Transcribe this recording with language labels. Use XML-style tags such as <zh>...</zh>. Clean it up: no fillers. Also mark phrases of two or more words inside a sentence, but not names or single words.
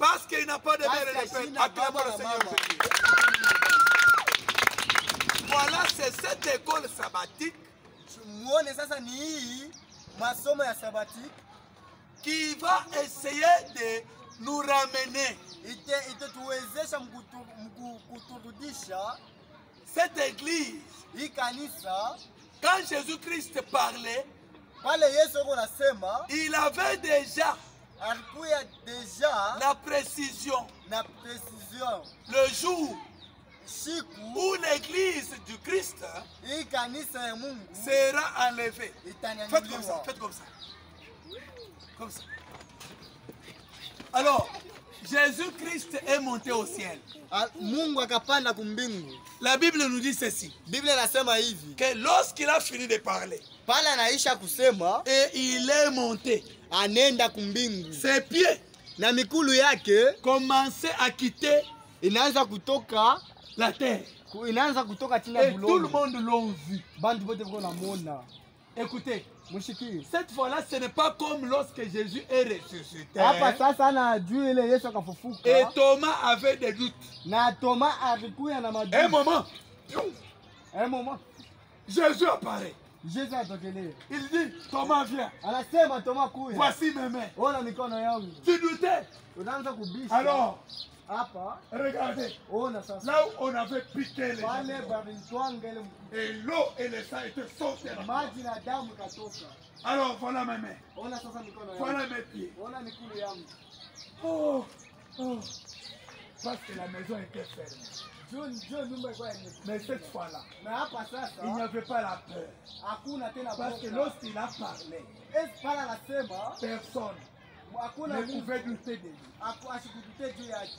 <fr>Parce qu'il n'a pas de mère et de père. Acclamons le Seigneur Jésus. Voilà, c'est cette école sabbatique qui va essayer de nous ramener.</fr> <sw>Itatuwezesha kuturudisha</sw> <fr>Cette église,</fr> <sw>hii kanisa.</sw> <fr>quand Jésus-Christ parlait,</fr> <sw>pale Yesu anasema,</sw> <fr>il avait déjà</fr> <sw>alikuwa deja</sw> <fr>la précision, le jour où l'église du Christ</fr> <sw>hii kanisa ya Mungu</sw> <fr>sera enlevée. Faites comme ça, faites comme ça. Comme ça. Alors, Jésus-Christ est monté au ciel.</fr> <sw>Mungu akapanda kumbingu.</sw> <fr>La Bible nous dit ceci.</fr> <sw>Biblia inasema hivi.</sw> <fr>Que lorsqu'il a fini de parler,</fr> <sw>pale anaisha kusema,</sw> <fr>et il est monté,</fr> <sw>anenda kumbingu.</sw> <fr>Ses pieds</fr> <sw>na mikulu yake</sw> <fr>commençaient à quitter,</fr> <sw>inaanza kutoka</sw> <fr>la terre.</fr> <sw>Inaanza kutoka chini ya bulongo.</sw> <fr>Et tout le monde l'ont vu.</fr> <sw>Bantu bote bako namona.</sw> <fr>Écoutez,</fr> <sw>mushiki.</sw> <fr>Cette fois-là, ce n'est pas comme lorsque Jésus est ressuscité.</fr> <sw>Hapa sasa anajua ile Yesu akafufuka.</sw> <fr>Et Thomas avait des doutes.</fr> <sw>Na Thomas alikuwa na majuto.</sw> <fr>Un moment. Jésus apparaît.</fr> <sw>Jésus atokelea.</sw> <fr>Il dit, Thomas viens.</fr> <sw>Anasema Thomas kuya.</sw> <fr>Voici mes mains.</fr> <sw>Ona mikono yangu.</sw> <fr>Tu doutais?</fr> <sw>Unaanza kubisha.</sw> <fr>Alors,</fr> <sw>hapa,</sw> <fr>regardez.</fr> <sw>Ona sasa.</sw> <fr>Là où on avait piqué les gens. Et l'eau et le sang étaient sautés.</fr> <sw>Maji na damu katoka.</sw> <fr>Alors voilà mes mains.</fr> <sw>Ona sasa mikono yangu.</sw> <fr>Voilà mes pieds.</fr> <sw>Ona mikulu yangu. Oh, oh.</sw> <fr>Parce que la maison était fermée. Mais cette fois-là, il n'y avait pas la peur. Parce que lorsqu'il a parlé, personne ne pouvait douter de lui.</fr>